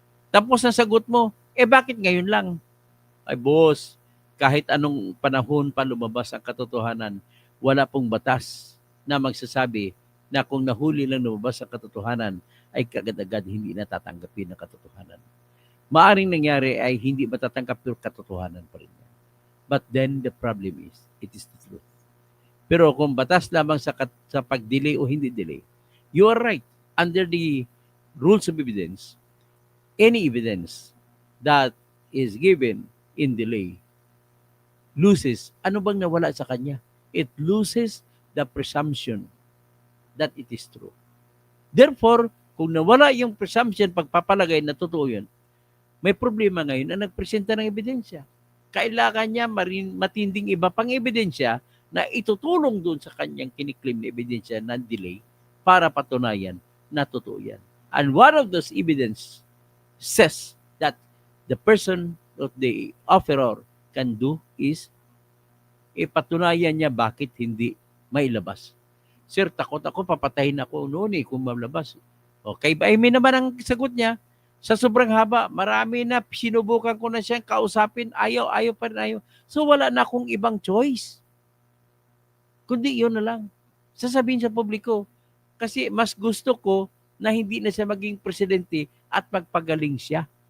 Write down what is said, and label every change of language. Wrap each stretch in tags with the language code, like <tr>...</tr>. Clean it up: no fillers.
<tl>Tapos ang sagot mo, bakit ngayon lang? Ay boss, kahit anong panahon pa lumabas ang katotohanan, wala pong batas na magsasabi na kung nahuli lang lumabas ang katotohanan, ay kagad-agad hindi natatanggapin ang katotohanan. Maaring nangyari ay hindi matatanggap pero katotohanan pa rin.</tl> <en>But then the problem is, it is the truth.</en> <tl>Pero kung batas lamang sa pag-delay o hindi delay,</tl> <en>you are right. Under the rules of evidence, any evidence that is given in delay loses.</en> <tl>Ano bang nawala sa kanya?</tl> <en>It loses the presumption that it is true.</en> <tl>Therefore, kung nawala yung presumption, pagpapalagay na totoo yun, may problema ngayon na nagpresenta ng ebidensya. Kailangan niya matinding iba pang ebidensya na itutulong doon sa kanyang kiniklaim na ebidensya ng delay para patunayan na totoo yan.</tl> <en>And one of those evidence says that the person of the offeror can do is</en> <tl>ipatunayan niya bakit hindi mailabas. Sir, takot ako, papatayin ako noon kung malabas. Okay, Aimee naman ang sagot niya. Sa sobrang haba, marami na sinubukan ko na siyang kausapin, ayaw pa rin ayaw. So wala na akong ibang choice. Kundi yun na lang. Sasabihin sa publiko. Kasi mas gusto ko na hindi na siya maging presidente at magpagaling siya.</tl>